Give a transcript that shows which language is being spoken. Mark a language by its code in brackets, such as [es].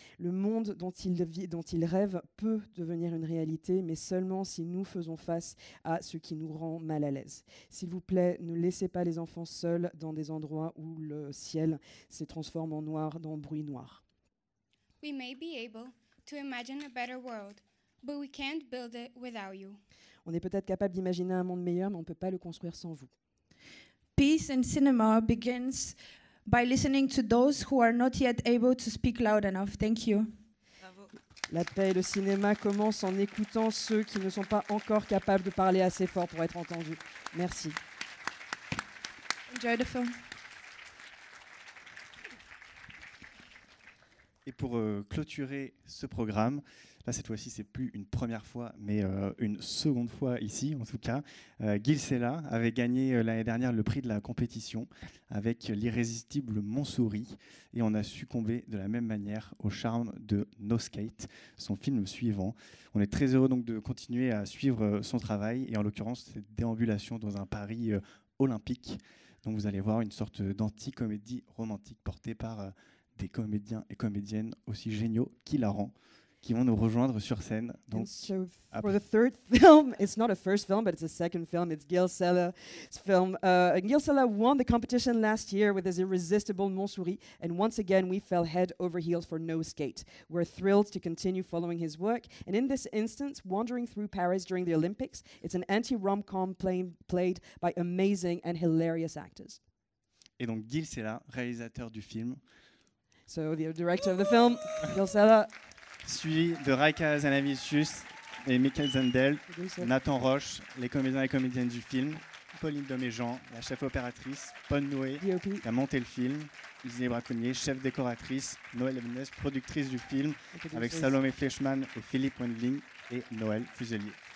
[fr] Le monde dont ils rêvent peut devenir une réalité, mais seulement si nous faisons face à ce qui nous rend mal à l'aise. S'il vous plaît, ne laissez pas les enfants seuls dans des endroits où le ciel se transforme en noir, dans bruit noir. [en] We may be able to imagine a better world, but we can't build it without you. [fr] On est peut-être capable d'imaginer un monde meilleur, mais on ne peut pas le construire sans vous. [en] Peace in cinema begins by listening to those who are not yet able to speak loud enough. Thank you. [fr] Bravo. La paix et le cinéma commencent en écoutant ceux qui ne sont pas encore capables de parler assez fort pour être entendus. Merci. [en] Enjoy the film. [fr] Et pour clôturer ce programme, là cette fois-ci c'est plus une première fois, mais une seconde fois ici en tout cas, Gil Sela avait gagné l'année dernière le prix de la compétition avec l'irrésistible Montsouris, et on a succombé de la même manière au charme de No Skate, son film suivant. On est très heureux donc de continuer à suivre son travail, et en l'occurrence cette déambulation dans un Paris olympique. Donc vous allez voir une sorte d'anti-comédie romantique portée par des comédiens et comédiennes aussi géniaux qu'hilarants, qui vont nous rejoindre sur scène. Donc, [en] so for the third film, it's not a first film, but it's a second film. It's Gil Sela's film. Gil Sela won the competition last year with his irresistible Montsouris, and once again we fell head over heels for No Skate. We're thrilled to continue following his work, and in this instance, wandering through Paris during the Olympics, it's an anti-rom-com played by amazing and hilarious actors. [fr] et donc Gil Sela, réalisateur du film, [en] So the director of the film, Gil Sela, [fr] suivi de Raika Hazanavicius et Michael Zendel, [en] producer. [fr] Nathan Roche, les comédiens et comédiennes du film, Pauline Doméjean, la chef opératrice, Paul Noué, [en] DOP. [fr] qui a monté le film, Lizzie Braconnier, chef décoratrice, Noël Levenez, productrice du film, avec Salomé Fleischmann et Philippe Wendling, et Noël Fuselier.